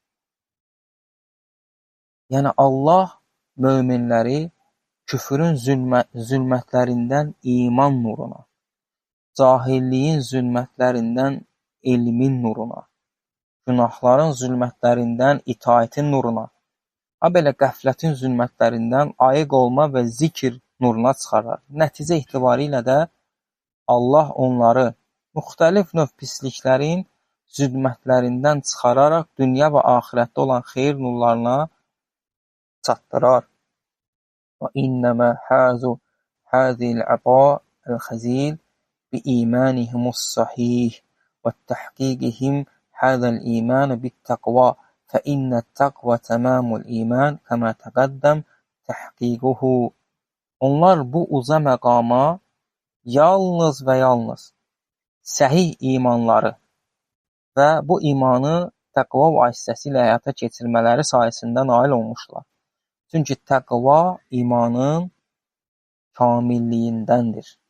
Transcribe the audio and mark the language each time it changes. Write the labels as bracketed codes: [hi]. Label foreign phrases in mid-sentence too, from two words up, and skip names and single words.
[az] Yəni, Allah möminləri küfrün zülmətlərindən iman nuruna, cahilliyin zülmətlərindən elmin nuruna, günahların zülmətlərindən itaətin nuruna, belə qəflətin zülmətlərindən ayıq olma və zikr nuruna çıxarar. Nəticə etibarilə də Allah onları müxtəlif növ pisliklərin zülmətlərindən çıxararaq dünya və axirətdə olan xeyir nurlarına çatdırar. [ar] وإنما حازوا هذه العطاء الخزيل بإيمانهم الصحيح وتحقيقهم هذا الإيمان بالتقوى فإن التقوى تمام الإيمان كما تقدم تحقيقه. [az] Onlar bu uca məqama yalnız və yalnız səhih imanları və bu imanı təqva vasitəsilə həyata keçirmələri sayəsində nail olmuşlar. Çünki təqva imanın kamilliyindəndir.